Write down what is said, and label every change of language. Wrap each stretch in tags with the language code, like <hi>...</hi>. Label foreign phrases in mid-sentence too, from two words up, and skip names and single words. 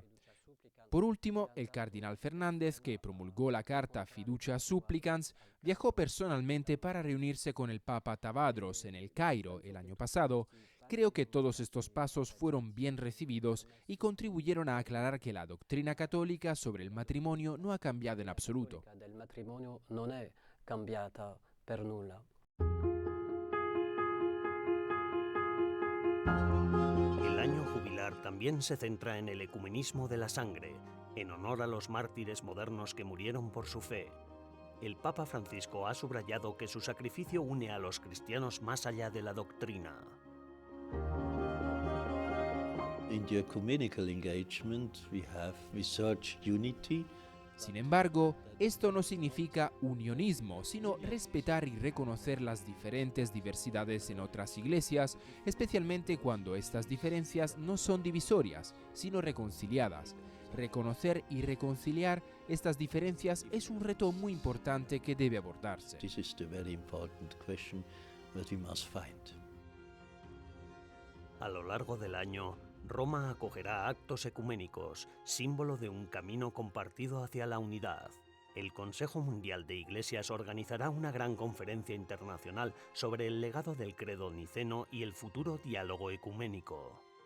<es>Por último, el cardenal Fernández, que promulgó la carta Fiducia Supplicans, viajó personalmente para reunirse con el Papa Tavadros en el Cairo el año pasado. Creo que todos estos pasos fueron bien recibidos y contribuyeron a aclarar que la doctrina católica sobre el matrimonio no ha cambiado en absoluto.</es> <it>Del matrimonio non è cambiata per nulla.</it> <es>El año jubilar también se centra en el ecumenismo de la sangre, en honor a los mártires modernos que murieron por su fe. El Papa Francisco ha subrayado que su sacrificio une a los cristianos más allá de la doctrina.</es> <en>In the ecumenical engagement, we search unity.</en> <es>Sin embargo, esto no significa unionismo, sino respetar y reconocer las diferentes diversidades en otras iglesias, especialmente cuando estas diferencias no son divisorias, sino reconciliadas. Reconocer y reconciliar estas diferencias es un reto muy importante que debe abordarse.</es> <en>This is the very important question that we must find.</en> <es>A lo largo del año, Roma acogerá actos ecuménicos, símbolo de un camino compartido hacia la unidad. El Consejo Mundial de Iglesias organizará una gran conferencia internacional sobre el legado del credo niceno y el futuro diálogo ecuménico.</es>